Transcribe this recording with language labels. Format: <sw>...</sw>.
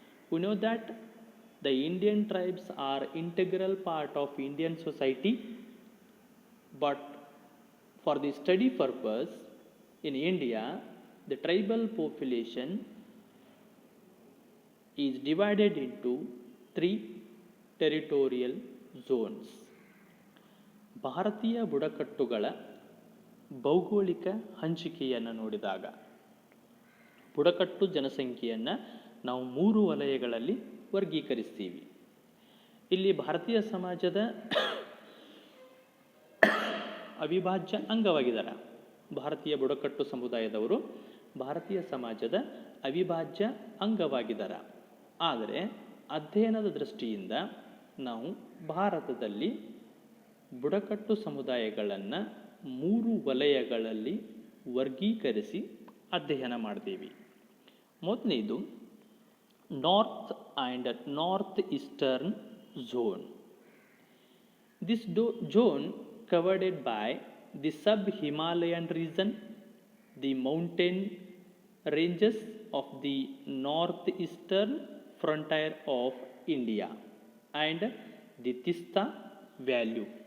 <en>We know that the Indian tribes are integral part of Indian society, but for the study purpose in India, the tribal population is divided into 3 territorial zones.</en> <kn>ಭಾರತೀಯ ಬುಡಕಟ್ಟುಗಳ ಭೌಗೋಳಿಕ ಹಂಚಿಕೆಯನ್ನು ನೋಡಿದಾಗ ಬುಡಕಟ್ಟು ಜನಸಂಖ್ಯೆಯನ್ನು ನಾವು 3 ವಲಯಗಳಲ್ಲಿ ವರ್ಗೀಕರಿಸ್ತೀವಿ. ಇಲ್ಲಿ ಭಾರತೀಯ ಸಮಾಜದ ಅವಿಭಾಜ್ಯ ಅಂಗವಾಗಿದ್ದಾರೆ. ಭಾರತೀಯ ಬುಡಕಟ್ಟು ಸಮುದಾಯದವರು ಭಾರತೀಯ ಸಮಾಜದ ಅವಿಭಾಜ್ಯ ಅಂಗವಾಗಿದ್ದಾರೆ. ಆದರೆ ಅಧ್ಯಯನದ ದೃಷ್ಟಿಯಿಂದ ನಾವು ಭಾರತದಲ್ಲಿ ಬುಡಕಟ್ಟು ಸಮುದಾಯಗಳನ್ನು 3 ವಲಯಗಳಲ್ಲಿ ವರ್ಗೀಕರಿಸಿ ಅಧ್ಯಯನ ಮಾಡ್ತೀವಿ. ಮೊದಲನೇದು</kn> <en>North and north eastern zone. This zone covered by the sub-Himalayan region, the mountain ranges of the northeastern frontier of India, and the Tista Valley.</en>